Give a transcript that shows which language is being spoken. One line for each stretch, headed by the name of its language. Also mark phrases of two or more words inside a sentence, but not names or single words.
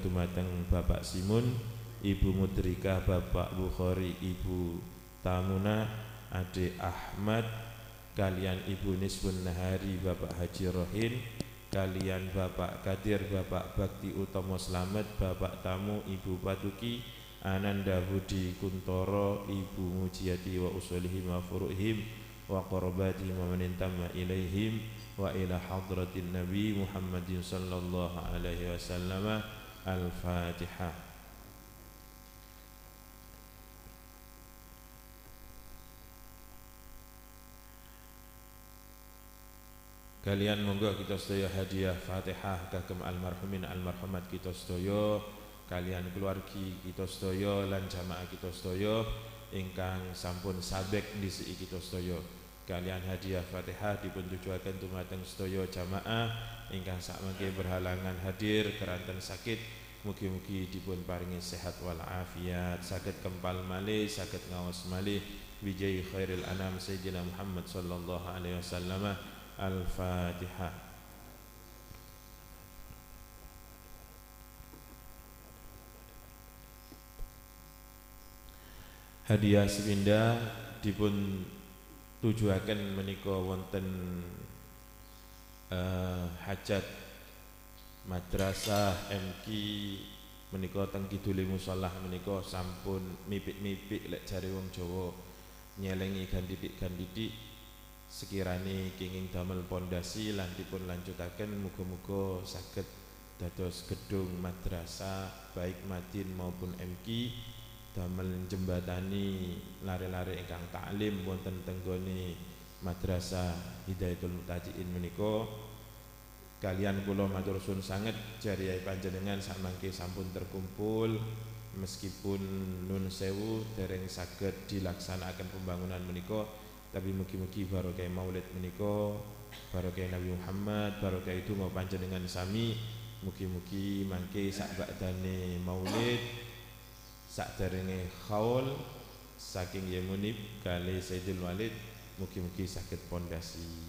Javanese: dumateng Bapak Simun, Ibu Mudrika, Bapak Bukhari, Ibu Tamuna, Ade Ahmad, kalian Ibu Nisbun Nahari, Bapak Haji Rohin, kalian Bapak Kadir, Bapak Bakti Utomo Slamet, Bapak Tamu, Ibu Patuki, Ananda Budi Kuntoro, Ibu Mujiati
Arabic: وأصولهم وفروعهم وقرابتهم ومن انتمى إليهم وإلى حضرة النبي محمد صلى الله عليه وسلم.
Javanese: Al-Fatihah. Kalian monggo kita sedaya hadiah Fatihah kagem almarhumin almarhumat kita sedaya, kalian keluargi kita sedaya lan jamaah kita sedaya ingkang sampun sabek ndhisiki kita sedaya. Kalian hadiah Fatihah dipun tujuaken dumateng sedaya jamaah ingkang sakmengke berhalangan hadir keranten sakit. Mugi-mugi dipun paringi sehat wal afiat, saged kempal malih, saged ngaos malih
Arabic: بجاه خير الأنام سيدنا محمد صلى الله عليه وسلم.
Javanese: Al-Fatihah. Hadiah sepindah dipun tujuaken menika wonten hajat madrasah MQ menika teng kidule musholah menika sampun mipik-mipik lek jare wong Jawa nyelengi gantidik sekirane kenging damel pondasi lan dipun lanjutaken muga-muga saged dados gedung madrasah baik Madin maupun MQ damel jembatani lare-lare ingkang taklim wonten tenggone madrasah Hidayatul Muttaqin menika. Kalian kula matur suwun sanget jariyahe panjenengan samangke sampun terkumpul meskipun nun sewu dereng saged dilaksanakan pembangunan menika, tapi mugi-mugi barokah maulid menika, barokah Nabi Muhammad, barokah itu mau panjenengan sami, mugi-mugi mangke sak badane maulid sakderenge khaul saking Yemunib kali Sayyidul Walid, mugi-mugi saged pondasi.